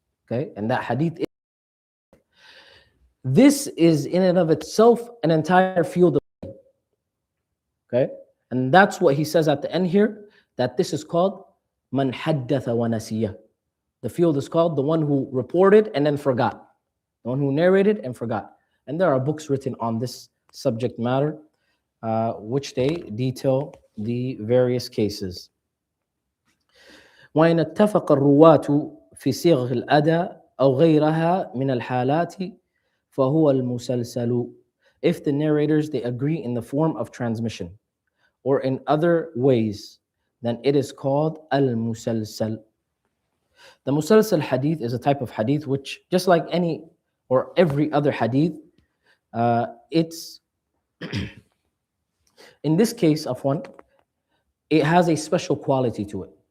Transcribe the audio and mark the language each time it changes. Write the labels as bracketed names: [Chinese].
[English] Okay, and that hadith is, this is in and of itself an entire field of, okay, and that's what he says at the end here, that this is called man haddatha wa nasiya. The field is called the one who reported and then forgot, the one who narrated and forgot. And there are books written on this subject matter, which they detail the various cases. [Arabic] وإن اتفق الرواة في صيغ الأداء أو غيرها من الحالات فهو المسلسل. [English] If the narrators, they agree in the form of transmission or in other ways, then it is called al-musalsal. The musalsal hadith is a type of hadith which, just like any or every other hadith, it's in this case of one, it has a special quality to it.